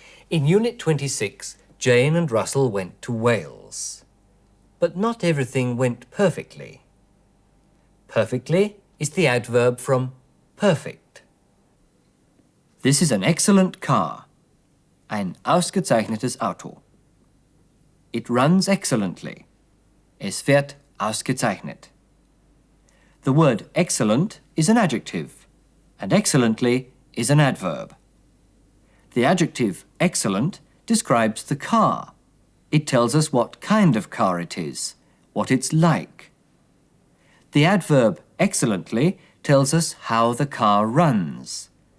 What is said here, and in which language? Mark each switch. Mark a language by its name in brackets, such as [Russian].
[English] In Unit 26, Jane and Russell went to Wales. But not everything went perfectly. Perfectly is the adverb from perfect. This is an excellent car. [German] Ein ausgezeichnetes Auto. [English] It runs excellently. [German] Es fährt ausgezeichnet. [English] The word excellent is an adjective, and excellently is an adverb. The adjective excellent describes the car. It tells us what kind of car it is, what it's like. The adverb excellently tells us how the car runs.